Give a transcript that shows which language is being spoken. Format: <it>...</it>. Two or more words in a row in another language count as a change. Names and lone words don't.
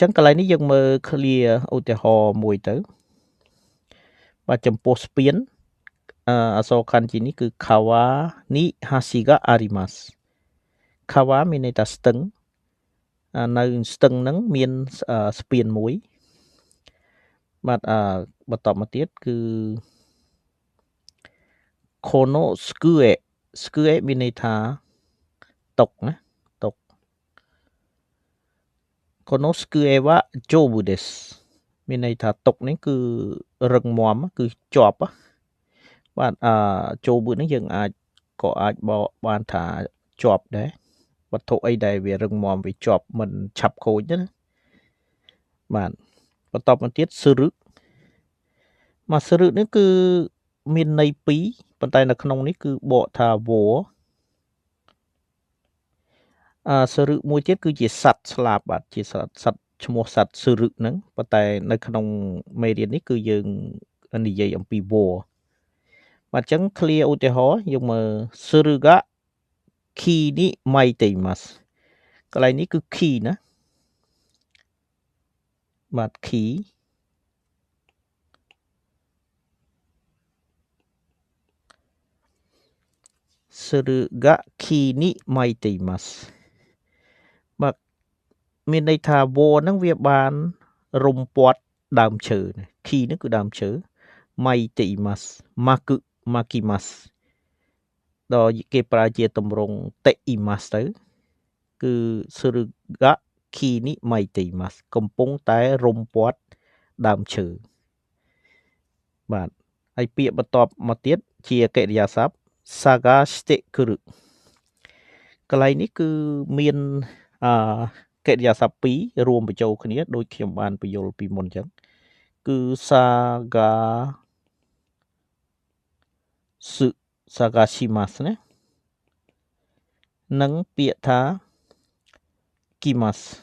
<km>ងកន្លែងនេះយើងមើល clear ឧទាហរណ៍មួយទៅបាទចំពោះស្ពានអក្សរ kanji នេះគឺ</km> <ja>川に橋があります</ja> <km>kawa មានន័យថាស្ទឹងនៅស្ទឹងហ្នឹងមានស្ពានមួយបាទបន្តមកទៀតគឺ konoskue មានន័យថាតុកណាតុក</km> <ja>この机は丈夫です</ja> <km>មានន័យថាតុកនេះគឺ រឹងមាំគឺជាប់បាទjobu នេះយើងក៏អាចបកបានថាជាប់ដែរវត្ថុអីដែលវារឹងមាំវាជាប់មិនឆាប់ខូចទេណាបាទបន្តមកទៀតសឺរឹមកសឺរឹនេះគឺមានន័យ2ប៉ុន្តែនៅក្នុងនេះគឺបកថាវល្លិ សឺរឹមួយទៀតគឺជាសត្វស្លាបបាទជាសត្វឈ្មោះសត្វសឺរឹហ្នឹងប៉ុន្តែនៅក្នុងមេរៀននេះគឺយើងនិយាយអំពីវល្លិបាទអញ្ចឹង clear ឧទាហរណ៍យើងមើល</km> <ja>つるが木に巻いています</ja> <km>កន្លែងនេះគឺ ki ណា បាទ ki</km> <ja>つるが木に巻いています</ja> <km>បាទមានន័យថាវល្លិហ្នឹងវាបាន រុំព័ទ្ធដើមឈើ ki នេះគឺដើមឈើ</km> <ja>巻いています 巻きます</ja> <km>ដល់គេប្រើជាទម្រង់ teimasu ទៅគឺ</km> <ja>つるが木に巻いています</ja> <km>កំពុងតែរុំព័ទ្ធដើមឈើបាទហើយពាក្យបន្ទាប់មកទៀតជាកិរិយាសព្ទ</km> <ja>探してくる</ja> <km>កន្លែងនេះគឺមានកិរិយាសព្ទ2រួមបញ្ចូលគ្នាដូចខ្ញុំបានបញ្យល់ពីមុនអញ្ចឹងគឺ sagashimasu ណានិងពាក្យថា kimasu</km>